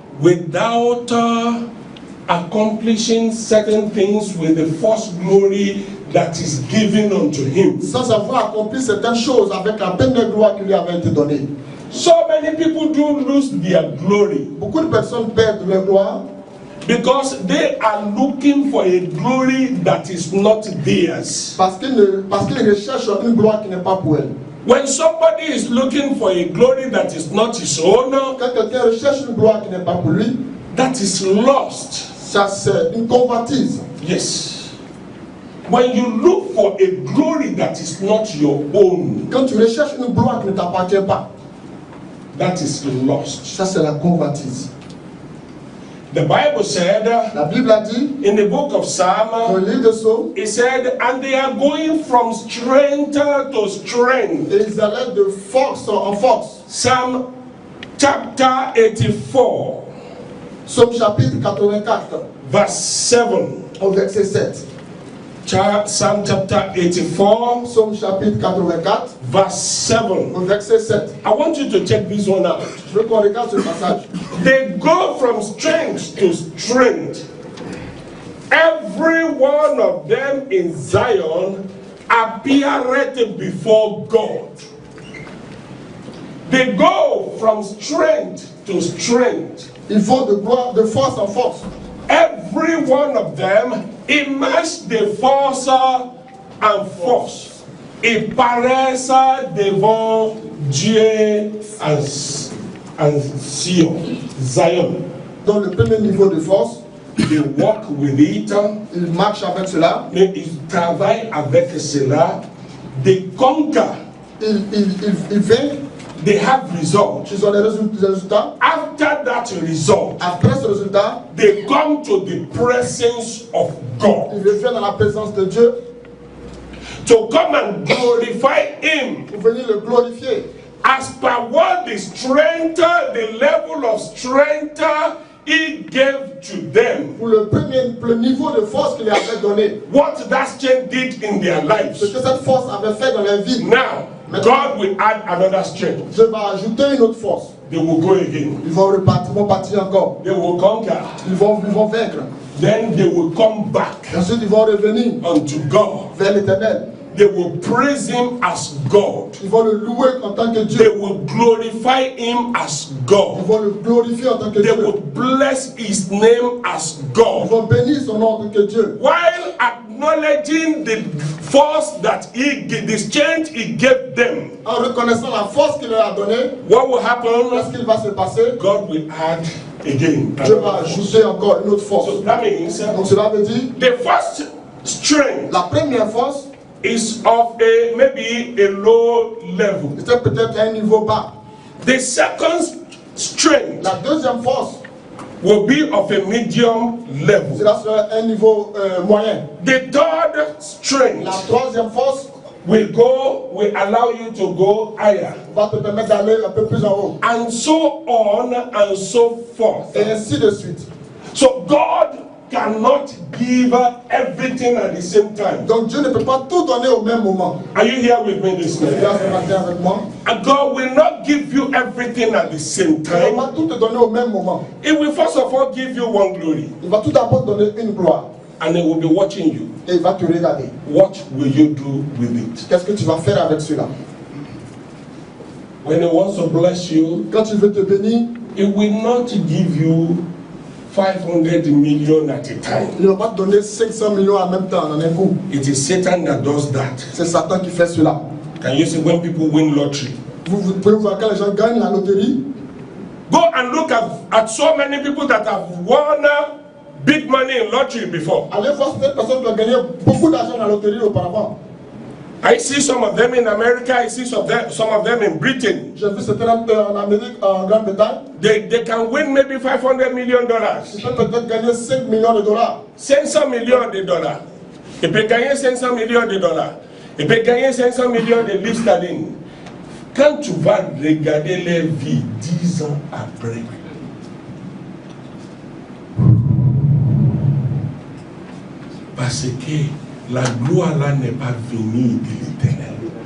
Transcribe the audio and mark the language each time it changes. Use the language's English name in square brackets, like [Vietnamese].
[English] without accomplishing certain things with the first glory that is given unto him. [French] sans avoir accompli certaines choses avec la première gloire qui lui avait été donnée. [English] So many people do lose their glory [French] Beaucoup de personnes perdent leur gloire [English] because they are looking for a glory that is not theirs. [French] parce qu'ils recherchent une gloire qui n'est pas pour elles. [English] When somebody is looking for a glory that is not his own, [French] Quand quelqu'un recherche une gloire qui n'est pas pour lui, [English] that is lost. [French] ça c'est une convoitise. [English] Yes. When you look for a glory that is not your own, [French] Quand tu recherches une gloire qui ne t'appartient pas, [English] that is lost. [French] ça c'est la convoitise. [English] The Bible said [French] La Bible a dit, [English] in the book of Psalm, [French] le livre de Psaume, [English] it said, and they are going from strength to strength. [French] et ils allaient de force en force. [English] Psalm chapter 84, [French] Psaume chapitre 84, [English] verse 7. [French] au verset 7. [English] Psalm chapter 84, [French] Psaume chapitre 84, [English] verse 7. [French] au verset 7. [English] I want you to check this one out. [French] Je veux qu'on regarde ce passage. [English] They go from strength to strength. Every one of them in Zion appeareth before God. They go from strength to strength. [French] Ils vont de force en force. [English] Every one of them immerse the force en force. [French] Ils paraissent devant Dieu en Zion. Dans le premier niveau de force, [English] They walk with it, [French] ils marchent avec cela, mais ils travaillent avec cela. [English] They conquer. [French] ils vainquent, [English] they have results. [French] Ils ont des résultats. [English] After that result, [French] Après ce résultat, [English] they come to the presence of God [French] ils reviennent dans la présence de Dieu [English] to come and glorify Him [French] pour venir le glorifier. [English] as per what the strength, the level of strength He gave to them. [French] Pour le niveau de force qu'il avait donné. [English] What that strength did in their [French] Ce [English] lives. [French] que cette force avait fait dans leur vie. [English] Now, God will add another strength. [French] Dieu va ajouter une autre force. [English] They will go again. [French] Ils vont partir encore. [English] They will conquer. [French] Ils vont vaincre. [English] Then they will come back [French] Ensuite, ils vont revenir [English] unto God. [French] vers l'Éternel. [English] They will praise Him as God. [French] Ils vont le louer en tant que [English] They [French] Dieu. [English] will glorify Him as [French] Ils [English] God. [French] vont le glorifier en tant que [English] They [French] Dieu. [English] will bless His name as [French] Ils [English] God. [French] vont bénir son nom en tant que Dieu. [English] While acknowledging the force that the strength He gave them, [French] En reconnaissant la force qu'il leur a donnée, [English] what will [French] qu'est-ce [English] happen? [French] qu'il va se passer? [English] God will add again. [French] Dieu va ajouter encore une autre force. [English] So that means [French] Donc cela veut dire, [English] the first strength [French] la première force, [English] is of maybe a low level. [French] c'était peut-être à un niveau bas. [English] The second strength [French] La deuxième force, [English] will be of a medium level. [French] cela sera un niveau moyen. [English] The third [French] La [English] strength [French] troisième force [English] will allow you to go higher. [French] va te permettre d'aller un peu plus en haut. [English] And so on and so forth. [French] Et ainsi de suite. [English] So God cannot give everything at the same time. [French] Donc Dieu ne peut pas tout donner au même moment. [English] Are you here with me this [French] Tu es là [English] morning? [French] ce matin avec moi. [English] And God will not give you everything at the same [French] Il ne va [English] time. [French] pas tout te donner au même moment. [English] He will first of all give you one glory, [French] Il va tout d'abord te donner une gloire. [English] and He will be watching you. [French] Et il va te regarder. [English] What will you do with it? [French] Qu'est-ce que tu vas faire avec cela? [English] When He wants to bless you, [French] Quand il veut te bénir, [English] He will not give you 500 million at a time. [French] il ne va pas te donner 500 millions en même temps, en un coup. [English] It is Satan that does that. [French] C'est Satan qui fait cela. [English] Can you see when people win lottery? [French] Vous pouvez voir quand les gens gagnent la loterie. [English] Go and look at so many people that have won big money in lottery before. [French] Allez voir cette personne qui a gagné beaucoup d'argent dans la loterie auparavant. [English] I see some of them in America, I see some of them in Britain. [French] J'ai vu certains en Amérique, en Grande-Bretagne. [English] They can win maybe $500 million. [French] Ils peuvent peut-être gagner 5 millions de dollars. 500 millions de dollars. Il peut gagner 500 millions de dollars. Il peut gagner 500 millions de livres sterling. Quand tu vas regarder leur vie 10 ans après, parce que la gloire là n'est pas venue de l'Éternel.